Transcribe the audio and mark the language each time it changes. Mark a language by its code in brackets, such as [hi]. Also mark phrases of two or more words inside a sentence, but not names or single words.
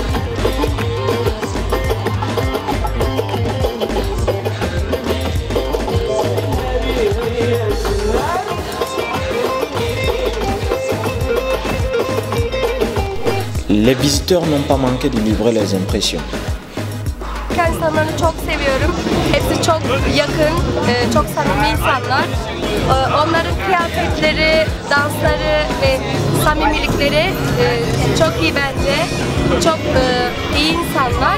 [fr] Les visiteurs n'ont pas manqué de livrer leurs impressions. [tr] İnsanlarını çok seviyorum. Hepsi çok yakın, çok samimi insanlar. Onların kıyafetleri, dansları ve samimilikleri çok iyi bence. Çok iyi insanlar.